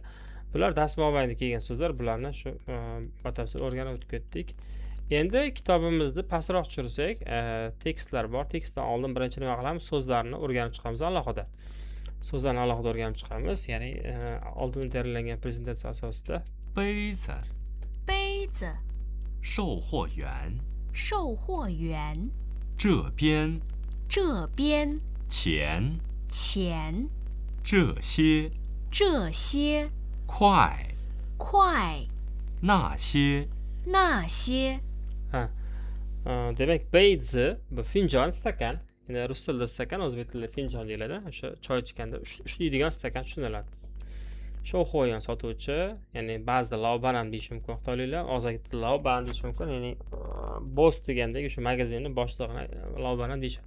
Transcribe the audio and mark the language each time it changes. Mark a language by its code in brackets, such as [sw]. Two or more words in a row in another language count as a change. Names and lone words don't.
[uz] Bular dars mobaynida kelgan so'zlar. Bularni shu batafsil o'rganib o'tib ketdik. Endi kitobimizni pastroq tushirsak, tekstlar bor. Tekstdan oldin birinchi nima qilamiz? So'zlarni o'rganib chiqamiz alohida. So'zlarni alohida o'rganib chiqamiz, ya'ni oldin tayyorlangan prezentatsiya asosida. [zh] 杯子，杯子，售货员，售货员，这边，这边，钱，钱，这些，这些，快，快，那些，那些， [uz] Demak, beyzi bu finjon, stakan. Ya'ni rus tilida stakan, o'zbek tilida finjon deyiladi. O'sha choy ichganda ushlaydigan stakan tushuniladi. Shouxoyan sotuvchi, ya'ni ba'zida laoban ham deyish mumkin. Xitoyliklar og'zaki tilda laoban deyish mumkin. Ya'ni boss degandagi o'sha magazinning boshlig'ini laoban ham deyishadi.